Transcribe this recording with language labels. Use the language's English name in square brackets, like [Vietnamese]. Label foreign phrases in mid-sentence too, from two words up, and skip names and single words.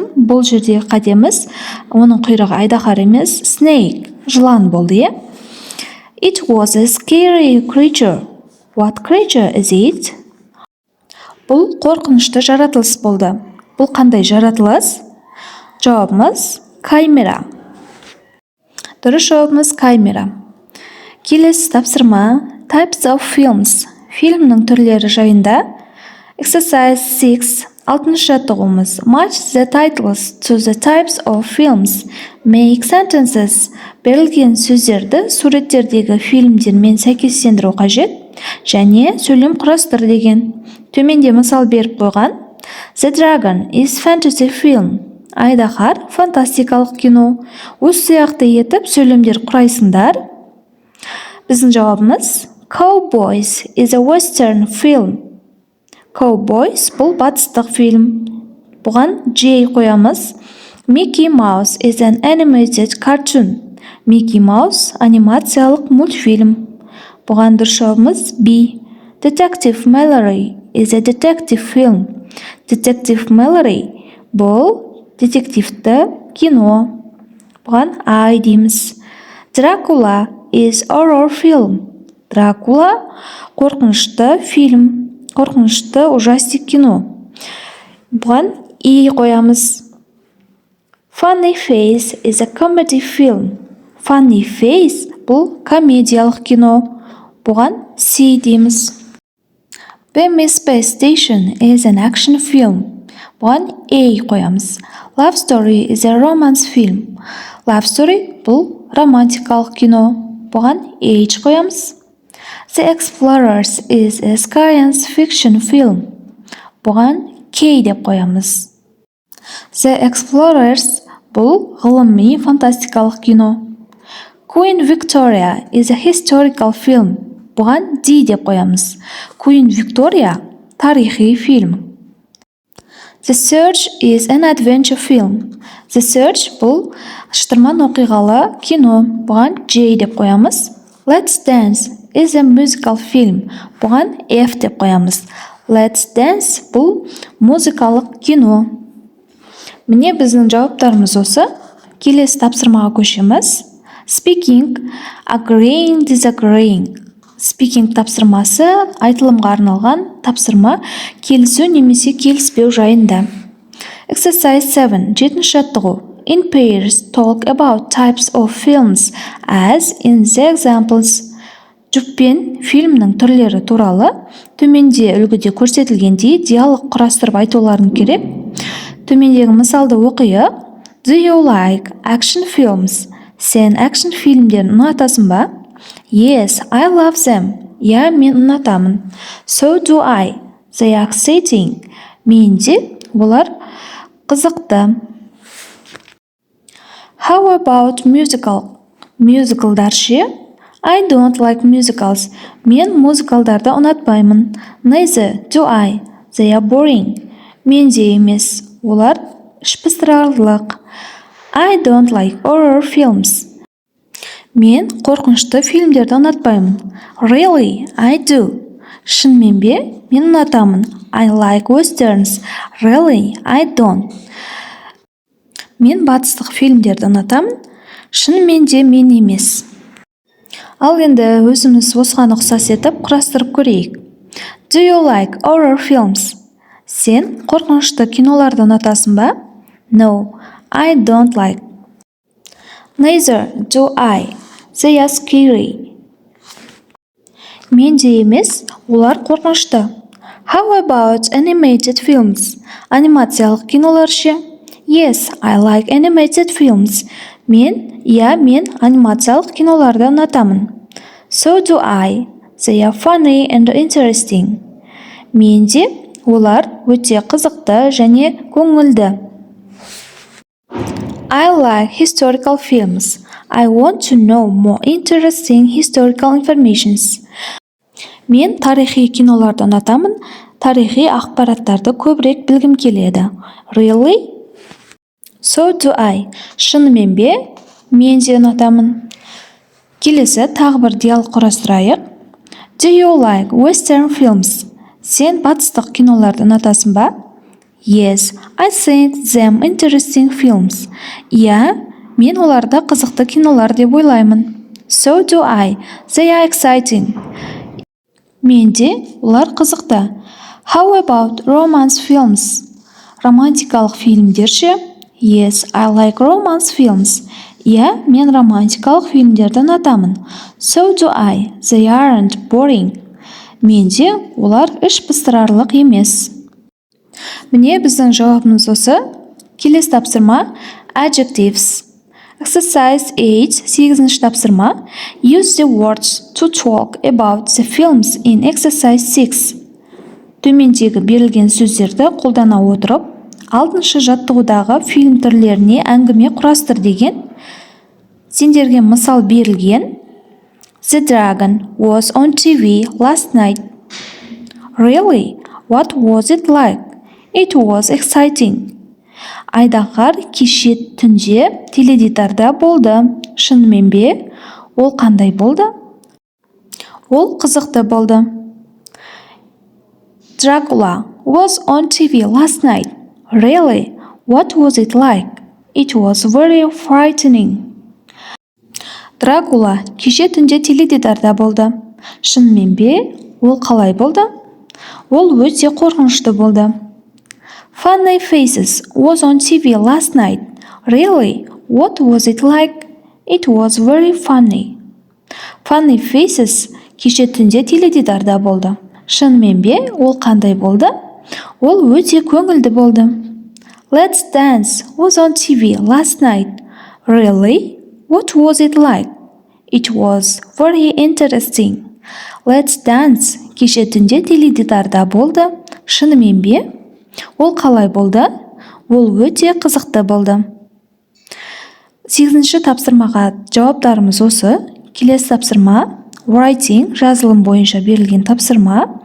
[Kazakh] Бұл жердегі қатеміз, оның құйрығы айдаһар емес, snake, жылан болды. [English] It was a scary creature. What creature is it? [Kazakh] Бұл қорқынышты жаратылыс болды. Бұл қандай жаратылыс? Жауабымыз камера. Дұрыс жауабымыз камера. Келесі тапсырма [English] types of films. [Kazakh] Фильмнің түрлері жайында. [English] Exercise 6. [Kazakh] 6-шы жаттығуымыз. [English] Match the titles to the types of films. Make sentences. [Kazakh] Берілген сөздерді суреттердегі фильмдермен сәйкестендіру қажет. Және сөйлем құрастыр деген. Төменде мысал беріп қойған. [English] The Dragon is fantasy film. [Kazakh] Айдаһар фантастикалық кино. Осы сияқты етіп сөйлемдер құрайсыңдар. Біздің жауабымыз [English] Cowboys is a western film. [Kazakh] Cowboys бұл батыстық фильм. Бұған J қоямыз. [English] Mickey Mouse is an animated cartoon. [Kazakh] Mickey Mouse анимациялық мультфильм. Бұған дұрыс жауабымыз B. [English] Detective Mallory is a detective film. [Kazakh] Detective Mallory бұл детективті кино. Бұған I дейміз. [English] Dracula is horror film. [Kazakh] Дракула қорқынышты фильм. Қорқынышты ужастик кино. Бұған И қоямыз. [English] Funny Face is a comedy film. [Kazakh] Funny Face бұл комедиялық кино. Бұған C дейміз. [English] Bambi Space Station is an action film. [Kazakh] Бұған A қоямыз. [English] Love Story is a romance film. [Kazakh] Love Story бұл романтикалық кино. Бұған H қоямыз. [English] The Explorers is a science fiction film. [Kazakh] Бұған K деп қоямыз. The Explorers бұл ғылыми фантастикалық кино. [English] Queen Victoria is a historical film. [Kazakh] Бұған D деп қоямыз. Queen Victoria тарихи фильм. [English] The Search is an adventure film. [Kazakh] The Search бұл шытырман оқиғалы кино. Бұған J деп қоямыз. [English] Let's Dance is a musical film. [Kazakh] Бұған F деп қоямыз. Let's Dance бұл музыкалық кино. Міне біздің жауаптарымыз осы. Келесі тапсырмаға көшеміз. [English] Speaking, agreeing, disagreeing. [Kazakh] Speaking тапсырмасы айтылымға арналған тапсырма келісу немесе келіспеу жайында. Exercise 7. 7-ші жаттығу. [English] In pairs, talk about types of films as in the examples. [Kazakh] Жұппен фильмнің түрлері туралы төменде үлгіде көрсетілгендей диалог құрастырып айтуларын керек. Төмендегі мысалды оқиық. [English] Do you like action films? [Kazakh] Сен action фильмдерін ұнатасың ба? [English] Yes, I love them. [Kazakh] Я, мен ұнатамын. [English] So do I. They are exciting. [Kazakh] Менде олар қызықты. [English] How about musical? Musicalдар ше? I don't like musicals. [Kazakh] Мен музыкалдарды ұнатпаймын. [English] Neither do I. They are boring. [Kazakh] Менде емес. Олар ішпыстырарлық. [English] I don't like horror films. [Kazakh] Мен қорқынышты фильмдерді ұнатпаймын. [English] Really, I do. [Kazakh] Шынымен бе? Мен ұнатамын. [English] I like westerns. Really, I don't. [Kazakh] Мен батыстық фильмдерді ұнатамын. Шынымен де мен емес. Ал енді өзіміз осыған ұқсас етіп құрастырып көрейік. [English] Do you like horror films? [Kazakh] Сен қорқынышты киноларды ұнатасың ба? [English] No, I don't like. Neither do I. They are scary. [Kazakh] Мен де емес, олар қорқынышты. [English] How about animated films? [Kazakh] Анимациялық кинолар ше? [English] Yes, I like animated films. [Kazakh] Мен анимациялық киноларды ұнатамын. [English] So do I. They are funny and interesting. [Kazakh] Менде олар өте қызықты және көңілді. [English] I like historical films. I want to know more interesting historical informations. [Kazakh] Мен тарихи киноларды ұнатамын. Тарихи ақпараттарды көбірек білгім келеді. [English] Really? So do I. [Kazakh] Шынымен бе? Мен де ұнатамын. Келесі тағы бір диалог құрастырайық. [English] Do you like western films? [Kazakh] Сен батыстық киноларды ұнатасың ба? [English] Yes, I think them interesting films. [Kazakh] Иә, мен оларды қызықты кинолар деп ойлаймын. [English] So do I. They are exciting. [Kazakh] Менде олар қызықты. [English] How about romance films? [Kazakh] Романтикалық фильмдер ше? [English] Yes, I like romance films. [Kazakh] Иә, мен романтикалық фильмдерді ұнатамын. [English] So do I. They aren't boring. [Kazakh] Менде олар іш пыстырарлық емес. Міне біздің жауабымыз осы. Келесі тапсырма adjectives. [English] Exercise 8, [Kazakh] 8-ші тапсырма. [English] Use the words to talk about the films in exercise 6. [Kazakh] Төмендегі берілген сөздерді қолдана отырып, 6-шы жаттығудағы фильм түрлеріне әңгіме құрастыр деген. Сендерге мысал берілген. [English] The Dragon was on TV last night. Really? What was it like? It was exciting. [Kazakh] Айдағар кеше түнде теледидарда болды. Шынымен бе? Ол қандай болды? Ол қызықты болды. [English] Dracula was on TV last night. Really? What was it like? It was very frightening. [Kazakh] Дракула кеше түнде теледидарда болды. Шынымен бе? Ол қалай болды? Ол өте қорқынышты болды. [English] Funny Faces was on TV last night. Really? What was it like? It was very funny. [Kazakh] Funny Faces кеше түнде теледидарда болды. Шынымен бе? Ол қандай болды? Ол өте көңілді болды. [English] Let's Dance was on TV last night. Really? What was it like? It was very interesting. [Kazakh] Let's Dance кеше түнде теледидарда болды. Шынымен бе? Ол қалай болды? Ол өте қызықты болды. 8-ші тапсырмаға жауаптарымыз осы. Келесі тапсырма [English] writing, [Kazakh] жазылым бойынша берілген тапсырма.